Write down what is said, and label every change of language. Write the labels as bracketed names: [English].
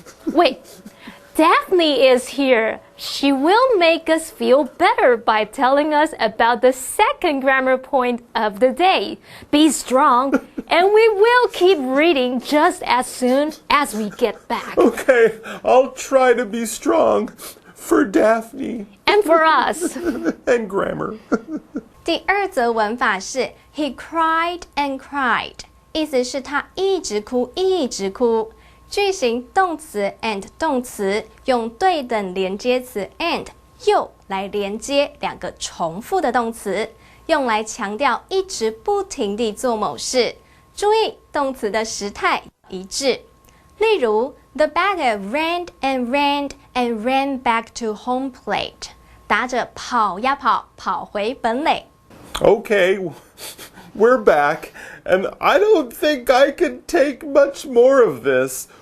[English] Wait, Daphne is here. She will make us feel better by telling us about the second grammar point of the day. Be strong, and we will keep reading just as soon as we get back. Okay, I'll try to be strong for Daphne. And for us. And grammar. [Chinese] 第二则文法是 [English] he cried and cried， [Chinese] 意思是他一直哭一直哭。句型动词 and 动词用对等连接词 and 又来连接两个重复的动词，用来强调一直不停地做某事。注意动词的时态一致。例如 [English] The bagger ran and ran and ran back to home plate. [Chinese] 打者跑呀跑，跑回本垒。 [English] Okay, we're back, and I don't think I can take much more of this.